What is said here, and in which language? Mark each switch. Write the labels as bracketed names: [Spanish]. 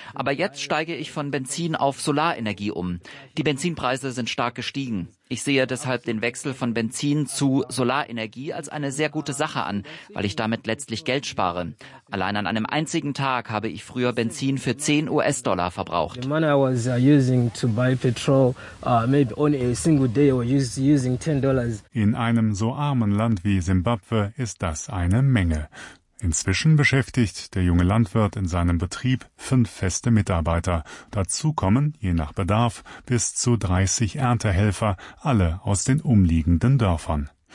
[German] Aber jetzt steige ich von Benzin auf Solarenergie um. Die Benzinpreise sind stark gestiegen. Ich sehe deshalb den Wechsel von Benzin zu Solarenergie als eine sehr gute Sache an, weil ich damit letztlich Geld spare. Allein an einem einzigen Tag habe ich früher Benzin für 10 US-Dollar verbraucht. [English] The money I was using to buy petrol, maybe on a single day or using $10. [German] In einem so armen Land wie Simbabwe ist das eine Menge. Inzwischen beschäftigt der junge Landwirt in seinem Betrieb 5 feste Mitarbeiter. Dazu kommen, je nach Bedarf, bis zu 30 Erntehelfer, alle aus den umliegenden Dörfern.